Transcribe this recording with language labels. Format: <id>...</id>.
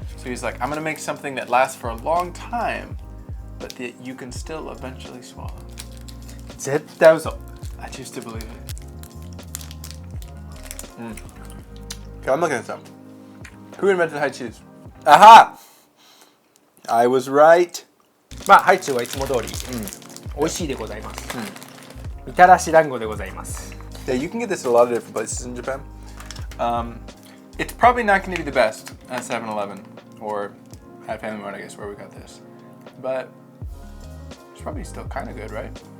<en>So he's like, I'm gonna make something that lasts for a long time, but that you can still eventually swallow.</en> <ja>絶対嘘。</ja> <en>I choose to believe it. Okay, I'm looking this up. Who invented high cheese? Aha! I was right.</en> <ja>まあハイチュウはいつも通り、美味しいでございます。みたらし団子でございます。</ja> <en>Yeah, you can get this at a lot of different places in Japan. It's probably not going to be the best at 7-Eleven or at Family Mart, I guess, where we got this. But it's probably still kind of good, right?</en>